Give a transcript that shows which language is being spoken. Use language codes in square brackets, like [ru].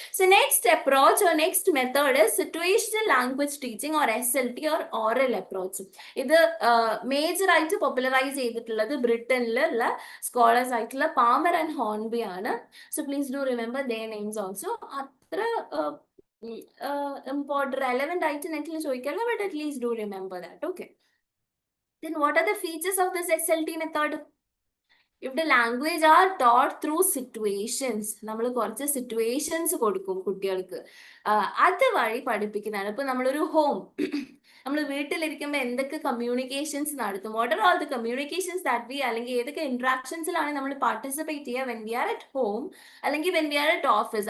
[en] So next approach or next method situational language teaching or SLT or oral approach. [ml] ഇത് major ആയിട്ട് popularise ചെയ്തിട്ടുള്ളത് ബ്രിട്ടനിലുള്ള scholars ആയിട്ടുള്ള Palmer and Hornby ആണ്. [en] So please do remember their names also. [ml] അത്ര important relevant ആയിട്ട് നെറ്റിൽ ചോദിക്കാറില്ല, [en] But at least do remember that. Okay, then what are the features of this SLT method? [ml] ഇവിടെ [en] Language are taught through situations. [ml] നമ്മൾ കുറച്ച് situations കൊടുക്കും കുട്ടികൾക്ക്, അതുവഴി പഠിപ്പിക്കുന്നതാണ്. ഇപ്പൊ നമ്മളൊരു ഹോം, നമ്മൾ വീട്ടിലിരിക്കുമ്പോൾ എന്തൊക്കെ കമ്മ്യൂണിക്കേഷൻസ് നടത്തും, [en] what are all the communications that we, [ml] അല്ലെങ്കിൽ ഏതൊക്കെ ഇന്ററാക്ഷൻസിലാണ് നമ്മൾ പാർട്ടിസിപ്പേറ്റ് ചെയ്യുക [en] when we are at home [ml] അല്ലെങ്കിൽ [en] When we are at office.